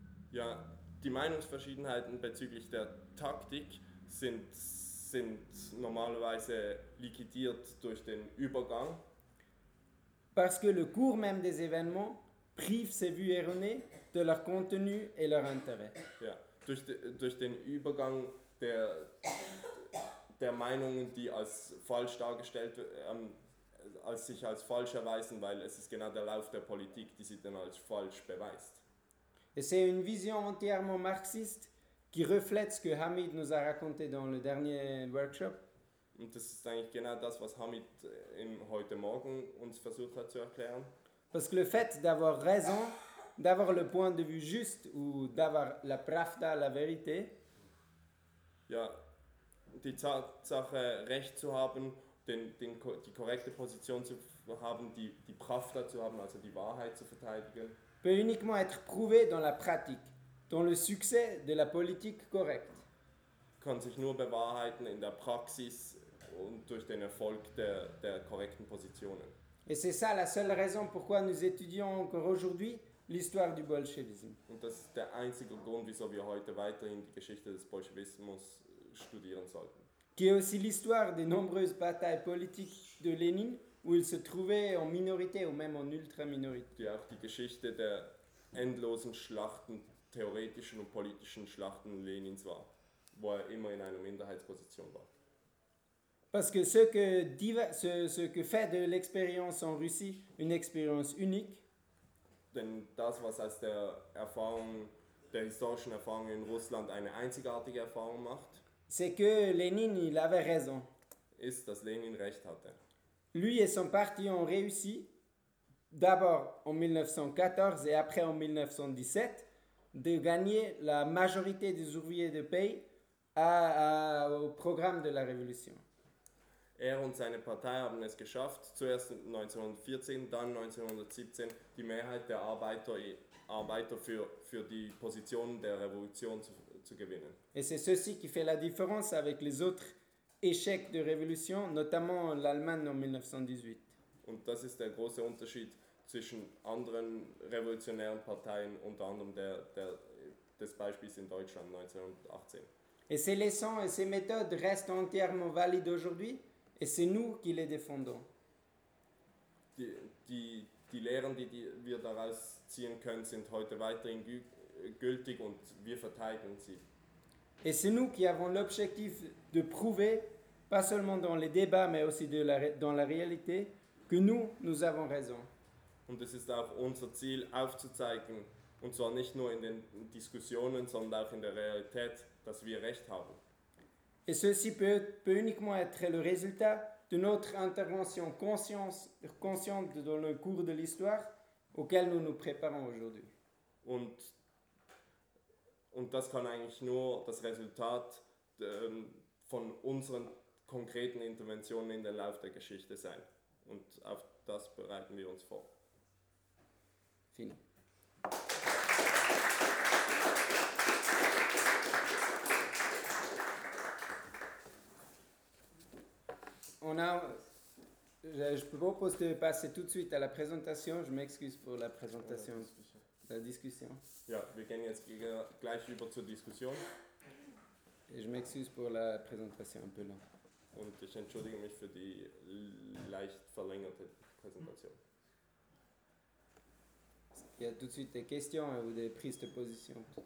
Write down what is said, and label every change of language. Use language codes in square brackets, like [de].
[de] Ja, die Meinungsverschiedenheiten bezüglich der Taktik sind normalerweise liquidiert durch den Übergang. [fr] Parce que le cours même des événements prive ces vues erronées de leur contenu et leur intérêt. [de] Ja, durch den Übergang der Meinungen, die als falsch dargestellt als sich als falsch erweisen, weil es ist genau der Lauf der Politik, die sich dann als falsch beweist. [fr] Et c'est une vision entièrement marxiste qui reflète ce que Hamid nous a raconté dans le dernier workshop. [de] Und das ist eigentlich genau das, was Hamid heute Morgen uns versucht hat zu erklären. [fr] Parce que le fait d'avoir raison, d'avoir le point de vue juste ou d'avoir la pravda, la vérité. [de] Ja, die Tatsache recht zu haben, die korrekte Position zu haben, die pravda zu haben, also die Wahrheit zu verteidigen. [fr] Peut uniquement être prouvé dans la pratique, dans le succès de la politique correcte. [de] Kann sich nur bewahrheiten in der Praxis und durch den Erfolg der korrekten Positionen. [fr] Et c'est ça la seule raison pourquoi nous étudions encore aujourd'hui l'histoire du bolschewisme. [de] Und das ist der einzige Grund, wieso wir heute weiterhin die Geschichte des Bolschewismus studieren sollten. [fr] Qui est aussi l'histoire des nombreuses batailles politiques de Lénine, où il se trouvait en minorité ou même en ultra-minorité. [de] Ja, auch die Geschichte der endlosen Schlachten, theoretischen und politischen Schlachten Lenins war, wo er immer in einer Minderheitsposition war. [fr] Parce que ce que fait de l'expérience en Russie une expérience unique. [de] Denn das, was aus der Erfahrung, der historischen Erfahrung in Russland eine einzigartige Erfahrung macht, [fr] c'est que Lénine, il avait raison. [de] Ist, dass Lenin recht hatte. [fr] Lui et son parti ont réussi, d'abord en 1914 et après en 1917, de gagner la majorité des ouvriers de pays au programme de la Révolution. [de] Er und seine Partei haben es geschafft, zuerst 1914, dann 1917, die Mehrheit der Arbeiter für die Position der Revolution zu gewinnen. [fr] Et c'est ceci qui fait la différence avec les autres échecs de Revolution, notamment l'Allemagne en 1918. [de] Und das ist der große Unterschied zwischen anderen revolutionären Parteien, unter anderem des Beispiels in Deutschland 1918. [fr] Et ces leçons et ces méthodes restent entièrement valides aujourd'hui. Et c'est nous qui les défendons. [de] Die Lehren, die wir daraus ziehen können, sind heute weiterhin gültig und wir verteidigen sie. [fr] Et c'est nous qui avons l'objectif de prouver, pas seulement dans les débats, mais aussi dans la réalité, que nous avons raison. [de] Und es ist auch unser Ziel, aufzuzeigen, und zwar nicht nur in den Diskussionen, sondern auch in der Realität, dass wir recht haben. [fr] Et ceci peut uniquement être le résultat de notre intervention consciente dans le cours de l'histoire auquel nous nous préparons aujourd'hui. [de] Und das kann eigentlich nur das Resultat von unseren konkreten Interventionen in den Lauf der Geschichte sein. Und auf das bereiten wir uns vor. [fr] Fin. Je propose de passer tout de suite à la présentation. Je m'excuse pour la présentation, la discussion. [de] Ja, wir gehen jetzt gleich über zur Diskussion. [fr] Et je m'excuse pour la présentation un peu longue. [de] Und ich entschuldige mich für die leicht verlängerte Präsentation. [fr] Il y a tout de suite des questions ou des prises de position.